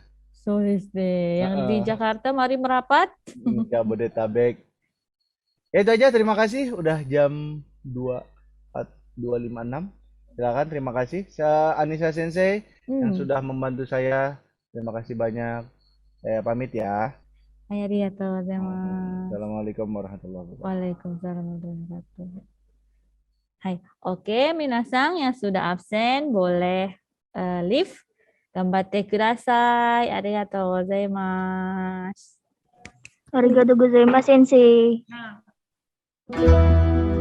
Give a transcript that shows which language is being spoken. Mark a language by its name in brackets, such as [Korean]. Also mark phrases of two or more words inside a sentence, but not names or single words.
[Indonesian] So yang di Jakarta mari merapat. Jabodetabek. Ya itu aja, terima kasih udah jam 2.56. Silakan, terima kasih Anissa Sensei yang sudah membantu saya. Terima kasih banyak. Saya pamit ya. [Japanese] ありがとうございます. [Arabic] السلام عليكم ورحمة الله وبركاته. وعليكم السلام ورحمة الله وبركاته. [Indonesian] Hai, oke, minasang yang sudah absen boleh leave. [Japanese] 頑張ってください。ありがとうございます. ありがとうございます、先生.